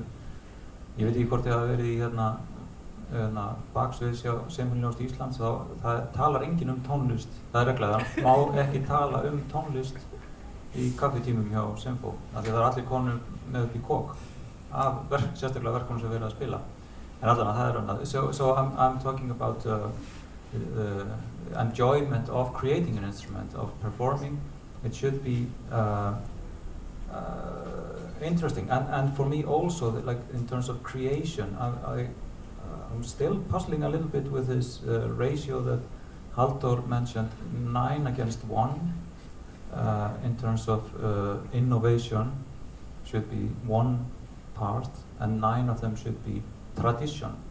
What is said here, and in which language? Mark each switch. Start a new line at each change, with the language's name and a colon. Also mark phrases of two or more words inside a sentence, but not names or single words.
Icelandic: Ég veit ekki hvort ég hafi verið í baksviðs hjá Sinfóníuhljómsveit Íslands, það talar enginn tónlist, það er regla, það má ekki tala tónlist í kaffitímum hjá Sinfó, af því það allir konur með upp í kók af sérstaklega verkunum sem verið að spila. En allan það er annað.
English: So I'm talking about the enjoyment of creating an instrument, of performing. It should be interesting, and for me also, like in terms of creation, I'm still puzzling a little bit with this ratio that Halldór mentioned, 9 against 1, in terms of innovation should be 1 part, and 9 of them should be tradition.